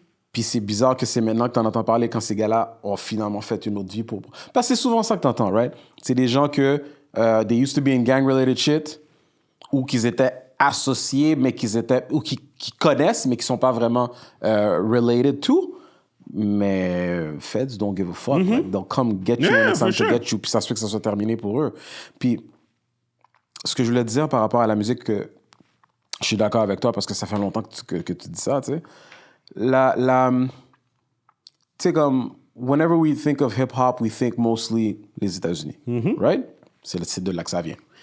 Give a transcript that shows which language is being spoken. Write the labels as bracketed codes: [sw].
[fr] Puis c'est bizarre que c'est maintenant que t'en entends parler quand ces gars-là ont finalement fait une autre vie pour... Parce que c'est souvent ça que t'entends, right? C'est des gens que [en] they used to be in gang-related shit [fr] ou qu'ils étaient associés, mais ou qui connaissent, mais qui sont pas vraiment [en] related to. Mais Feds don't give a fuck. Like, they'll come get you when it's time to get you. [fr] Puis ça se fait que ça soit terminé pour eux. Puis ce que je voulais te dire par rapport à la musique, que je suis d'accord avec toi parce que ça fait longtemps que tu dis ça, tu sais. Tu sais, comme, [en] whenever we think of hip-hop, we think mostly [fr] les États-Unis, right? C'est de là que ça vient.